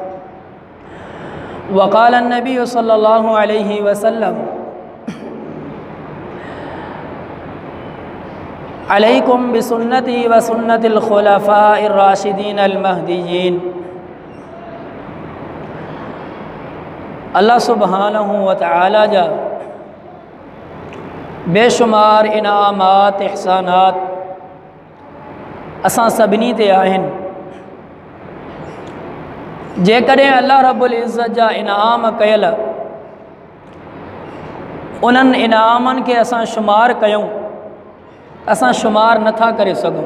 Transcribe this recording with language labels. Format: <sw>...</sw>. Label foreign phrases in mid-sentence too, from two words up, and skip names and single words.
<ar>وقال النبي صلى الله عليه وسلم عليكم بسنتي وسنة الخلفاء الراشدين المهديين. الله سبحانه وتعالى</ar> <sd>जा बेशुमार इनामात इहसानात असां सभिनी ते आहिनि। जेकॾहिं</sd> <ar>الله رب العزة</ar> <sd>जा इनाम कयल उन्हनि इनामनि खे असां शुमार कयूं, असां शुमार नथा करे सघूं।</sd>